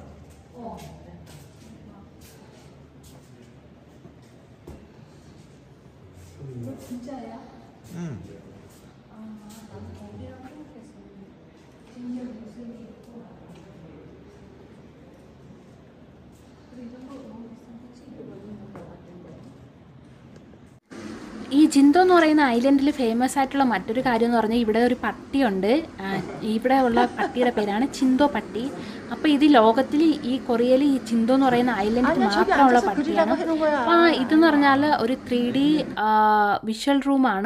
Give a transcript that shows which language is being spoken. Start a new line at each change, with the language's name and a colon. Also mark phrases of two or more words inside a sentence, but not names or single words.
Korean: 이거 진짜야? 응. 나는 거기랑 생각했어. 진짜 무슨 있고. 그리고 이런 거 너무 비싼 거지? 이거 있는 거 같은데.
Malayalam: ഈ ജിന്തോ എന്ന് പറയുന്ന ഐലൻഡിൽ ഫേമസ് ആയിട്ടുള്ള മറ്റൊരു കാര്യം എന്ന് പറഞ്ഞാൽ ഇവിടെ ഒരു പട്ടിയുണ്ട്. ഇവിടെ ഉള്ള പട്ടിയുടെ പേരാണ് ചിന്തോ പട്ടി. അപ്പോൾ ഇത് ലോകത്തിൽ ഈ കൊറിയയിൽ ഈ ചിന്തോ എന്ന് പറയുന്ന ഐലൻഡിൽ മാത്രമുള്ള പട്ടിയാണ്. അപ്പോൾ ഇതെന്ന് പറഞ്ഞാൽ ഒരു
English: 3D visual
Malayalam: റൂമാണ്.